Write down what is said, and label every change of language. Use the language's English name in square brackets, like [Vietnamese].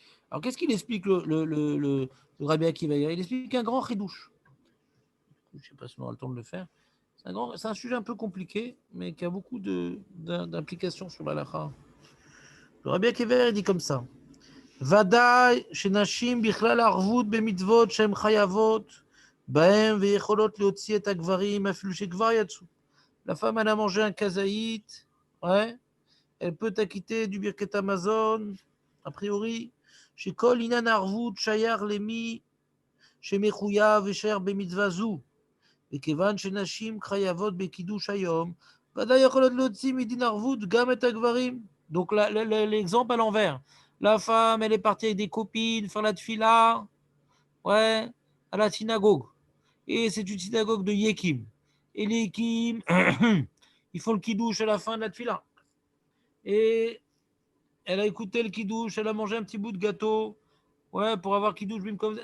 [French] Alors, qu'est-ce qu'il explique le Rabbi Akiva? Il explique un grand chidouche. Je ne sais pas si on aura le temps de le faire. C'est un sujet un peu compliqué, mais qui a beaucoup d'implications sur l'halakha. Le Rabbi Akiva dit comme ça. [Hebrew] ודאי שנשים בכלל ערבות במצוות שהן חייבות בהם ויכולות להוציא את הגברים אפילו שכבר יצאו. [French] La femme, elle a mangé un kazaït, ouais, elle peut acquitter du Birkat Amazon, a priori, [Hebrew] שכל עניין הערבות שייך למי שמחויב ושייך במצווה זו, וכיוון שנשים חייבות בקידוש היום, ודאי יכולות להוציא מדין ערבות גם את הגברים. [French] Donc l'exemple à l'envers. La femme, elle est partie avec des copines faire la tfila, ouais, à la synagogue. Et c'est une synagogue de Yekim. Elikim, ils font le kidouche à la fin de la tefila. Et elle a écouté le kidouche, elle a mangé un petit bout de gâteau, ouais, pour avoir kidouche bim comme ça.